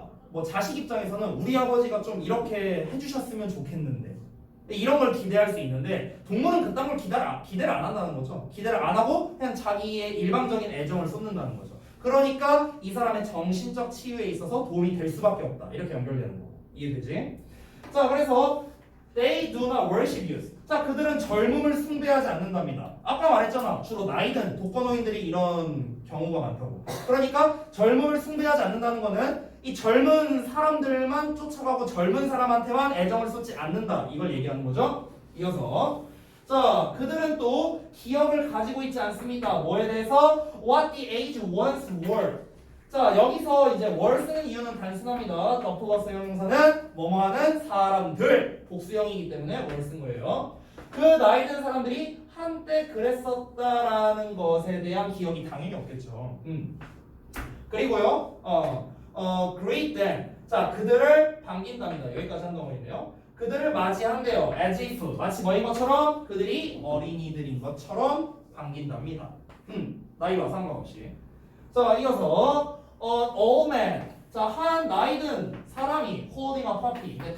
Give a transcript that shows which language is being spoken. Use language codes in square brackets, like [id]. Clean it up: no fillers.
[ko] 뭐 자식 입장에서는 우리 아버지가 좀 이렇게 해주셨으면 좋겠는데 이런 걸 기대할 수 있는데 동물은 그딴 걸 기대를 안 한다는 거죠. 기대를 안 하고 그냥 자기의 일방적인 애정을 쏟는다는 거죠. 그러니까 이 사람의 정신적 치유에 있어서 도움이 될 수밖에 없다. 이렇게 연결되는 거고. 이해되지? 자, 그래서 [en] they do not worship youth. [ko] 자, 그들은 젊음을 숭배하지 않는답니다. 아까 말했잖아. 주로 나이든 독거노인들이 이런 경우가 많다고. 그러니까 젊음을 숭배하지 않는다는 거는 이 젊은 사람들만 쫓아가고 젊은 사람한테만 애정을 쏟지 않는다. 이걸 얘기하는 거죠. 이어서 자, 그들은 또 기억을 가지고 있지 않습니다. 뭐에 대해서? [en] What the age once were. [ko] 자, 여기서 이제 were 쓰는 이유는 단순합니다. the 플러스 형용사는 뭐뭐하는 사람들 복수형이기 때문에 were 쓴 거예요. 그 나이 든 사람들이 한때 그랬었다라는 것에 대한 기억이 당연히 없겠죠. 그리고요, [en] greet them. [ko] 자, 그들을 반긴답니다. 여기까지 한 덩어리네요. 그들을 맞이한대요. [en] as if [ko] 마치 뭐인 것처럼 그들이 어린이들인 것처럼 반긴답니다. 나이와 상관없이. 자, 이어서 [en] old man. [ko] 자, 한 나이든 사람이 [en] holding a puppy.